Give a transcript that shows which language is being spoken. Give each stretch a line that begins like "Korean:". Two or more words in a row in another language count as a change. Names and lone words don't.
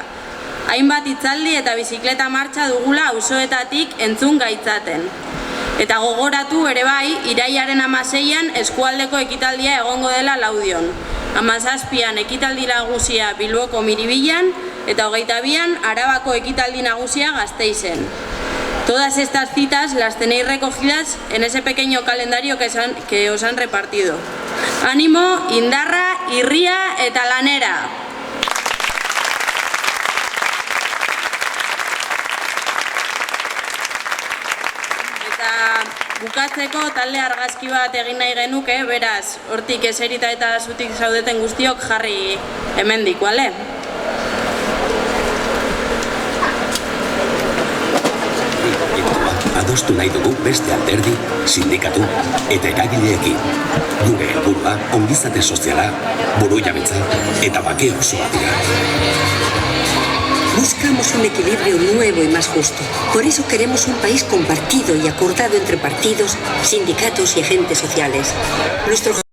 Basque: Hainbat hitzaldi eta bizikleta martxa dugula auzoetatik entzun gaitzaten. Eta gogoratu ere bai, irailaren 16an eskualdeko ekitaldia egongo dela Laudion. 17an ekitaldi nagusia Bilboko Miribilan eta 22an Arabako ekitaldi nagusia Gasteizen.
Spanish: Todas estas citas las tenéis recogidas en ese pequeño calendario que os han repartido.
Basque: Ánimo, indarra, irria eta lanera! Bukatzeko talde argazki bat egin nahi genuke, beraz, hortik eserita eta zutik zaudeten guztiok jarri hemendik, bale? Adostu nahi dugu beste alderdi, sindikatu eta eragileekin. Gure helburua ongizate soziala, burujabetza eta bake osoa dira.
Spanish: Buscamos un equilibrio nuevo y más justo. Por eso queremos un país compartido y acordado entre partidos, sindicatos y agentes sociales. Nuestro